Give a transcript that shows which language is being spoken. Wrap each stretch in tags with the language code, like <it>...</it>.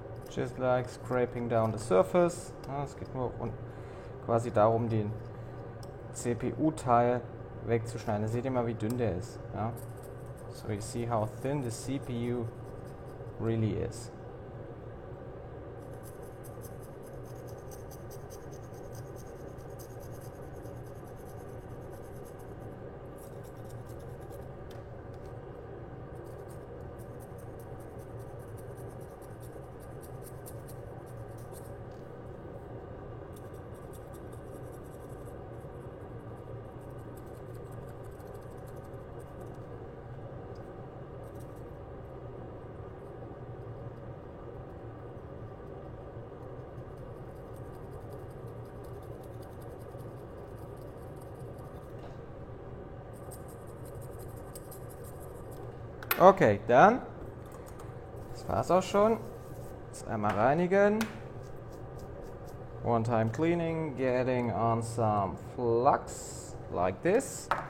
<en>Just like scraping down the surface.</en> <de>Ja, es geht nur quasi darum, den CPU-Teil wegzuschneiden. Seht ihr mal, wie dünn der ist. Ja?</de> <en>So you see how thin the CPU really is.</en> <de>Okay, dann, das war's auch schon. Jetzt einmal reinigen.</de> <en>One time cleaning, getting on some flux, like this.</en>